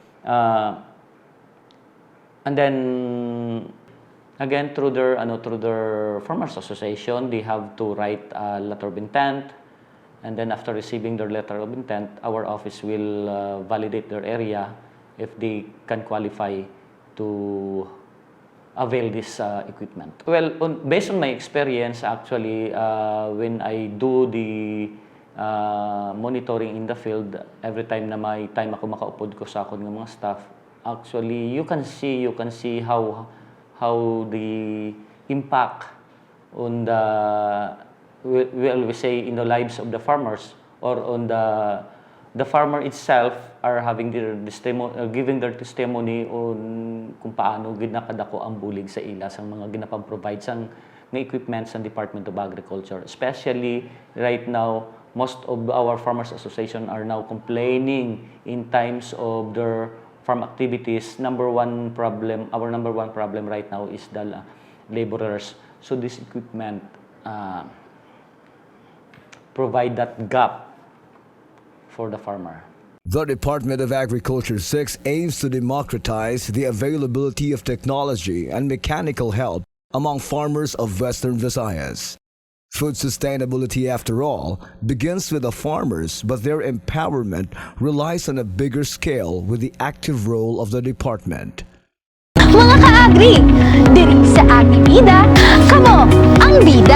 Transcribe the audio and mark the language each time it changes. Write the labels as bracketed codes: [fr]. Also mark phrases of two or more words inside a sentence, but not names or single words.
[en] And then again, through their Farmers Association, they have to write a letter of intent, and then after receiving their letter of intent, our office will validate their area if they can qualify to avail this equipment. Well, based on my experience, actually, when I do the monitoring in the field, every time [hil] na may time ako makaupod ko sa akon ng mga staff, [en] actually, you can see how the impact on the, we say, in the lives of the farmers, or on the farmer itself are having giving their testimony on [hil] kung paano ginakadako ang bulig sa ila sa mga ginapang-provide sang ng equipment sa Department of Agriculture. [en] Especially right now, most of our Farmers Association are now complaining in times of their farm activities. Our number one problem right now is the laborers. So this equipment provide that gap for the farmer. The Department of Agriculture 6 aims to democratize the availability of technology and mechanical help among farmers of Western Visayas. Food sustainability, after all, begins with the farmers, but their empowerment relies on a bigger scale with the active role of the department. [hil] Mga ka-agri, diri sa Agri Bida, kamo ang bida!